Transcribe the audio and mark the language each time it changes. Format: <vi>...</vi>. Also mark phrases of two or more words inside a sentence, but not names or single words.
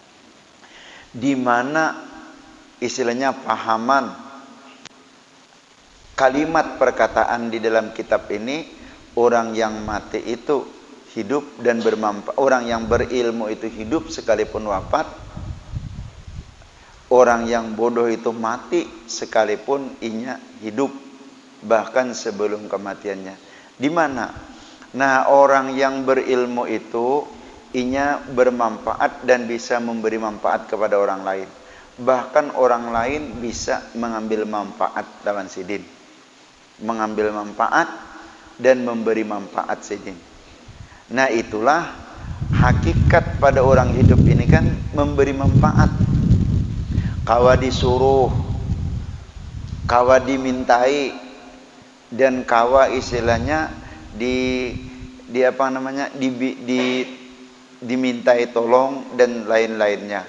<id>Di mana istilahnya pahaman kalimat perkataan di dalam kitab ini, orang yang mati itu hidup dan bermanfaat, orang yang berilmu itu hidup sekalipun wafat, orang yang bodoh itu mati sekalipun inya hidup bahkan sebelum kematiannya. Di mana? Nah, orang yang berilmu itu inya bermanfaat dan bisa memberi manfaat kepada orang lain. Bahkan orang lain bisa mengambil manfaat lawan sidin. Mengambil manfaat dan memberi manfaat sidin. Nah, itulah hakikat pada orang hidup ini kan memberi manfaat. Kawa disuruh, kawa dimintai, dan kawa istilahnya di apa namanya dimintai tolong dan lain-lainnya.</id>